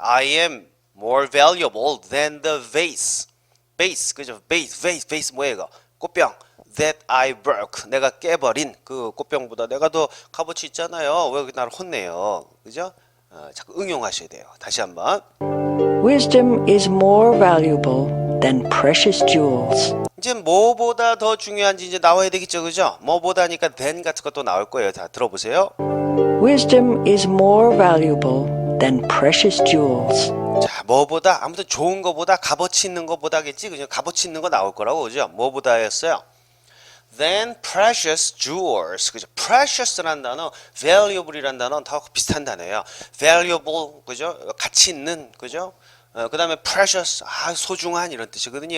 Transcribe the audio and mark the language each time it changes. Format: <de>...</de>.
<en>I am more valuable than the vase.</en> <ko>vase, 그죠? vase 뭐예요 이거? 꽃병.</ko> <en>that I broke.</en> <ko>내가 깨버린 그 꽃병보다 내가 더 값어치 있잖아요. 왜 나를 혼내요? 그죠? 자꾸 응용하셔야 돼요. 다시 한번.</ko> <en>Wisdom is more valuable than precious jewels.</en> <ko>이제 뭐보다 더 중요한지 이제 나와야 되겠죠, 그죠? 뭐보다니까 than 같은 것도 나올 거예요. 자, 들어보세요.</ko> <en>Wisdom is more valuable than precious jewels.</en> <ko>자, 뭐보다 아무튼 좋은 거보다 값어치 있는 거보다겠지, 그죠? 값어치 있는 거 나올 거라고, 그죠? 뭐보다였어요.</ko> <en>Than precious jewels.</en> <ko>그죠? precious라는 단어, valuable이라는 단어는 다 비슷한 단어예요. valuable, 그죠? 가치 있는, 그죠? 그 다음에 precious, 소중한 이런 뜻이거든요.</ko>